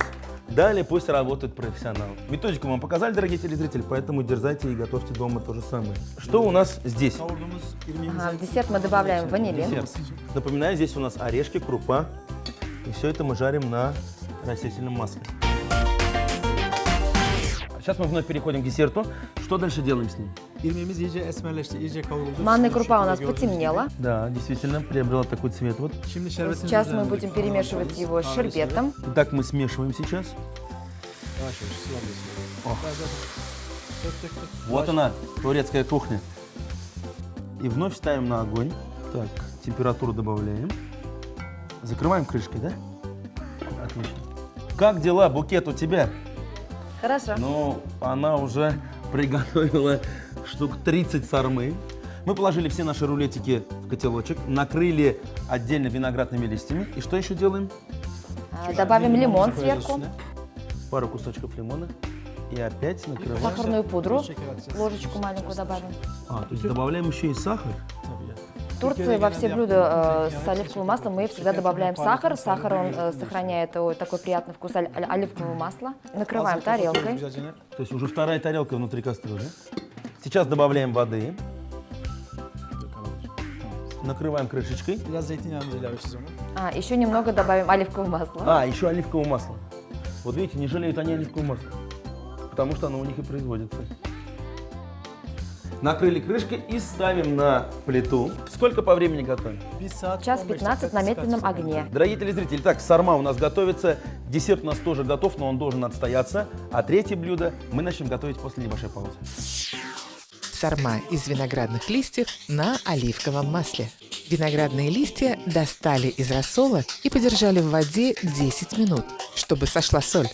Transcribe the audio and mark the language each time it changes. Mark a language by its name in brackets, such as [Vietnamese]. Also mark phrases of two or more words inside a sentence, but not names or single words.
[Russian] Далее пусть работают профессионалы. Методику вам показали, дорогие телезрители, поэтому дерзайте и готовьте дома то же самое. Что у нас здесь? [Turkish] Kavurduğumuz irmiğimizi [Russian] В десерт мы добавляем ванилин. Десерт. Напоминаю, здесь у нас орешки, крупа. И все это мы жарим на растительном масле. Сейчас мы вновь переходим к десерту. Что дальше делаем с ним? [Turkish] irmiğimiz iyice esmerleşti, iyice kavruldu. [Russian] Манная [Turkish] Şu [Russian] крупа у [Turkish] şekilde [Russian] нас [Turkish] gördüğünüz [Russian] потемнела. Да, действительно, приобрела такой цвет. Вот. [Turkish] gibi. Şimdi şerbetimizi [Russian] Сейчас мы [Turkish] üzerine [Russian] будем [Turkish] döküyoruz. [Russian] перемешивать его с [Turkish] Ağır [Russian] шербетом. Итак, мы смешиваем сейчас. [Turkish] Yavaş yavaş sıvı [Russian] Ох. [Turkish] Dök. [Russian] Вот она, турецкая кухня. И вновь ставим на огонь. Так, температуру добавляем. Закрываем крышкой, да? Отлично. Как дела, букет у тебя? Хорошо. Ну, она уже приготовила штук 30 сармы. Мы положили все наши рулетики в котелочек, накрыли отдельно виноградными листьями. И что еще делаем? Добавим лимон [Turkish] Koyacağız [Russian] сверху, [Turkish] üstüne. [Russian] Пару кусочков лимона. И опять накрываем. сахарную пудру, [Turkish] Şeker atacağız. [Russian] ложечку маленькую добавим. А, то есть добавляем еще и сахар. [Turkish] Tabii ya. [Russian] В Турции во все блюда с оливковым маслом мы всегда добавляем сахар. Сахар, он сохраняет такой приятный вкус оливкового масла. Накрываем [Turkish] Azıcık kapatıyoruz [Russian] тарелкой. [Turkish] güzelce. [Russian] То есть уже вторая тарелка внутри кастрюли. Сейчас добавляем воды. Накрываем крышечкой. [Turkish] Biraz zeytinyağımızı ilave edeceğiz onu. [Russian] Еще немного добавим оливкового масла. А, еще оливковое масло. Вот видите, не жалеют они оливковое масло. Потому что оно у них и производится. Накрыли крышкой и ставим на плиту. Сколько по времени готовим? [Turkish] Bir saat [Russian] Час 15 15 на медленном огне. Дорогие телезрители, так, сарма у нас готовится. Десерт у нас тоже готов, но он должен отстояться. А третье блюдо мы начнем готовить после небольшой паузы. Сарма из виноградных листьев на оливковом масле. Виноградные листья достали из рассола и подержали в воде 10 минут, чтобы сошла соль.